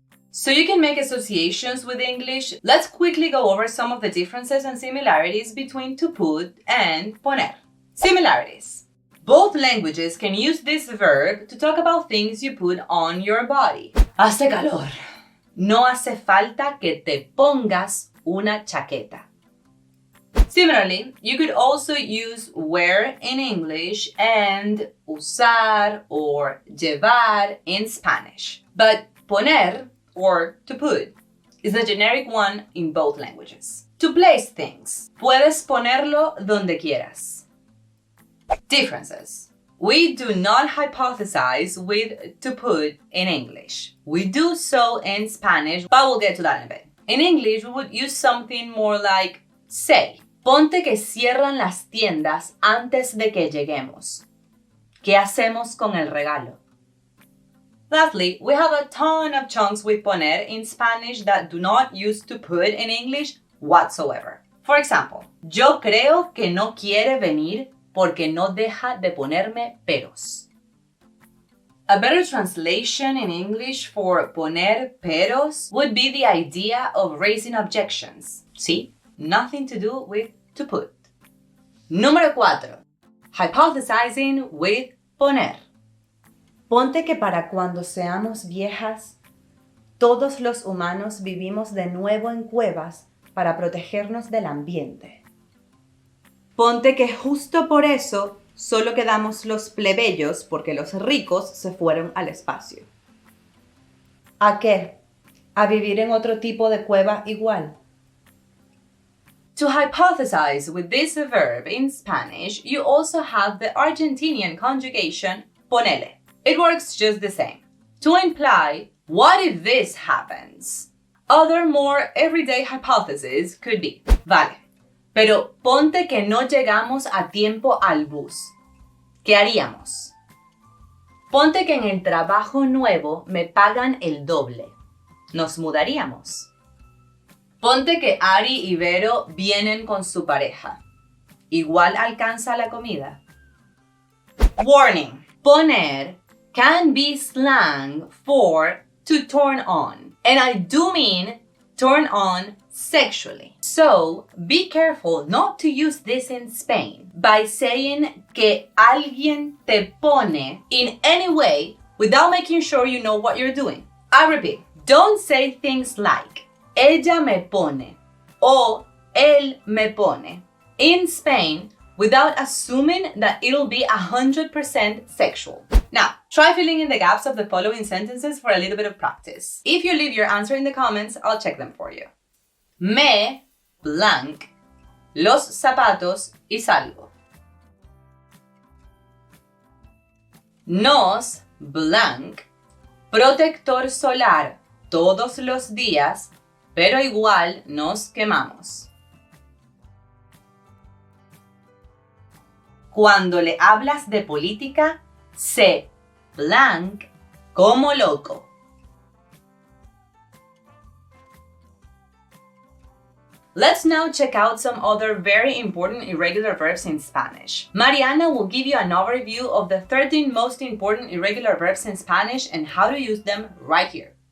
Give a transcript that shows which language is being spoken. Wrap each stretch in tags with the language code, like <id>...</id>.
<en>So you can make associations with English. Let's quickly go over some of the differences and similarities between to put and poner. Similarities. Both languages can use this verb to talk about things you put on your body.</en> <es>Hace calor. No hace falta que te pongas una chaqueta.</es> <en>Similarly, you could also use wear in English and usar or llevar in Spanish. But poner, or to put, is the generic one in both languages. To place things.</en> <es>Puedes ponerlo donde quieras.</es> <en>Differences. We do not hypothesize with to put in English. We do so in Spanish, but we'll get to that in a bit. In English, we would use something more like say.</en> <es>Ponte que cierran las tiendas antes de que lleguemos. ¿Qué hacemos con el regalo?</es> <en>Lastly, we have a ton of chunks with poner in Spanish that do not use to put in English whatsoever. For example,</en> <es>yo creo que no quiere venir porque no deja de ponerme peros.</es> <en>A better translation in English for poner peros would be the idea of raising objections. See? Nothing to do with to put.</en> <es>Número 4.</es> <en>Hypothesizing with poner.</en> <es>Ponte que para cuando seamos viejas, todos los humanos vivimos de nuevo en cuevas para protegernos del ambiente. Ponte que justo por eso solo quedamos los plebeyos porque los ricos se fueron al espacio. ¿A qué? ¿A vivir en otro tipo de cueva igual?</es> <en>To hypothesize with this verb in Spanish, you also have the Argentinian conjugation ponele. It works just the same. To imply, what if this happens? Other more everyday hypotheses could be,</en> <es>vale, pero ponte que no llegamos a tiempo al bus. ¿Qué haríamos? Ponte que en el trabajo nuevo me pagan el doble. ¿Nos mudaríamos? Ponte que Ari y Vero vienen con su pareja. ¿Igual alcanza la comida?</es> <en>Warning. Poner can be slang for to turn on. And I do mean turn on sexually. So, be careful not to use this in Spain by saying</en> <es>que alguien te pone</es> <en>in any way without making sure you know what you're doing. I repeat, don't say things like</en> <es>ella me pone o él me pone</es> <en>in Spain without assuming that it'll be 100% sexual. Now, try filling in the gaps of the following sentences for a little bit of practice. If you leave your answer in the comments, I'll check them for you.</en> <es>Me, blank, los zapatos y salgo. Nos, blank, protector solar todos los días, pero igual nos quemamos. Cuando le hablas de política, sé blank como loco.</es> <en>Let's now check out some other very important irregular verbs in Spanish. Mariana will give you an overview of the 13 most important irregular verbs in Spanish and how to use them right here.</en>